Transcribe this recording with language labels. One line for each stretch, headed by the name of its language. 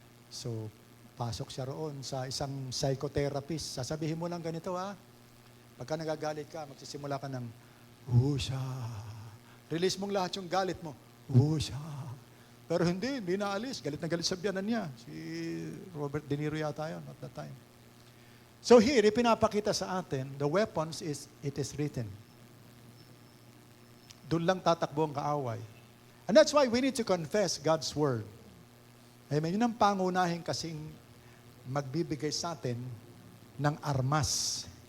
Filipino: So, pasok siya roon sa isang psychotherapist. Sasabihin mo lang ganito pagka nagagalit ka, magsisimula ka ng wusha. Release mong lahat yung galit mo. Wusha. Pero hindi naalis. Galit na galit sa biyanan niya. Si Robert De Niro yata yun
English: at that time. So here,
Filipino: ipinapakita sa atin,
English: the weapons is, it is written.
Filipino: Doon lang tatakbo ang kaaway.
English: And that's why we need to confess God's Word. Amen.
Filipino: Yun ang pangunahin kasing magbibigay sa atin ng armas.